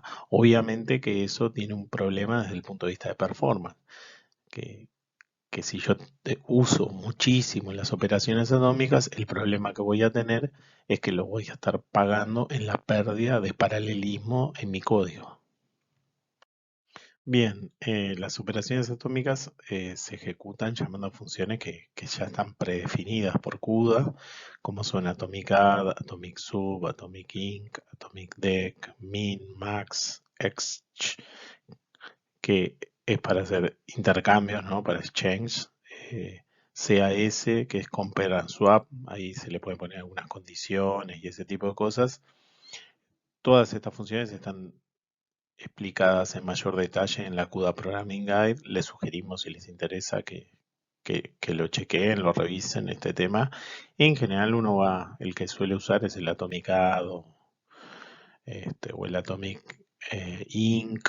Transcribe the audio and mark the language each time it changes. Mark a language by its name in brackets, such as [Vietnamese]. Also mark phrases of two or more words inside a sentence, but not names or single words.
[Spanish] Obviamente que eso tiene un problema desde el punto de vista de performance, que si yo uso muchísimo las operaciones atómicas, el problema que voy a tener es que lo voy a estar pagando en la pérdida de paralelismo en mi código. Bien, las operaciones atómicas se ejecutan llamando a funciones que ya están predefinidas por CUDA, como son [English] atomic add, atomic sub, atomic inc, atomic dec, [Spanish] min, max, exch, que es para hacer intercambios, ¿no? Para exchange. CAS, que es [English] compare and swap, [Spanish] ahí se le puede poner algunas condiciones y ese tipo de cosas. Todas estas funciones están explicadas en mayor detalle en la CUDA Programming Guide. Les sugerimos, si les interesa, que lo chequeen, lo revisen este tema. En general el que suele usar es el [English] Atomic Add [Spanish] o el [English] Atomic Inc.